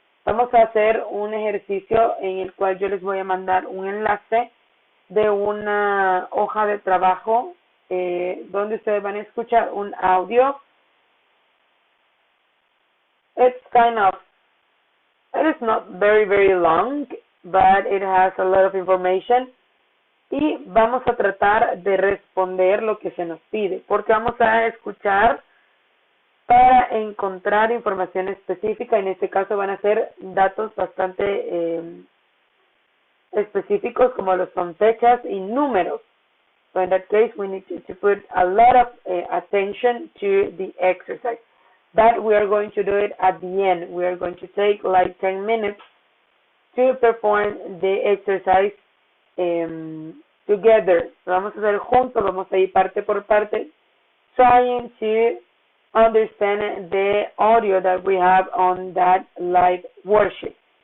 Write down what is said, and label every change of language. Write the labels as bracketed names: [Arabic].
[Spanish] Vamos a hacer un ejercicio en el cual yo les voy a mandar un enlace de una hoja de trabajo donde ustedes van a escuchar un audio. [English] It is not very, very long, but it has a lot of information. [Spanish] Y vamos a tratar de responder lo que se nos pide, porque vamos a escuchar para encontrar información específica. En este caso van a ser datos bastante específicos, como los son fechas y números. [English] So in that case, we need to put a lot of attention to the exercise. But we are going to do it at the end. We are going to take like 10 minutes to perform the exercise together. [Spanish] Lo vamos a hacer juntos, vamos a ir parte por parte, [English] trying to understand the audio that we have on that live worksheet.